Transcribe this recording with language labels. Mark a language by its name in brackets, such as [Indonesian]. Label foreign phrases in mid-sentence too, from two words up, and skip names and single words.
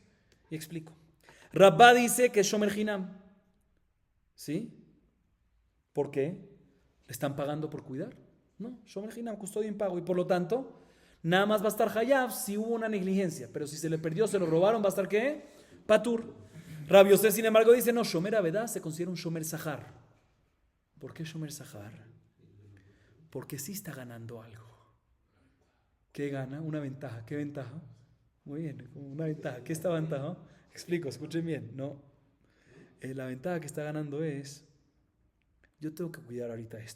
[Spanish] Y explico. Rabba dice que es [Hebrew] שומר חינם. [Spanish] ¿Sí? ¿Por qué? ¿Le están pagando por cuidar? No, [Hebrew] שומר חינם, [Spanish] custodia en pago. Y por lo tanto, nada más va a estar Hayav si hubo una negligencia. Pero si se le perdió, se lo robaron, va a estar ¿qué? Patur. Rabbi Yosef, sin embargo, dice, no, [Hebrew] שומר אבידה [Spanish] se considera un [Hebrew] שומר שכר. [Spanish] ¿Por qué [Hebrew] שומר שכר? [Spanish] Porque sí está ganando algo. ¿Qué gana? Una ventaja. ¿Qué ventaja? Muy bien, una ventaja. ¿Qué está ventaja? Explico, escuchen bien. No, la ventaja que está ganando es, yo tengo que cuidar ahorita esto.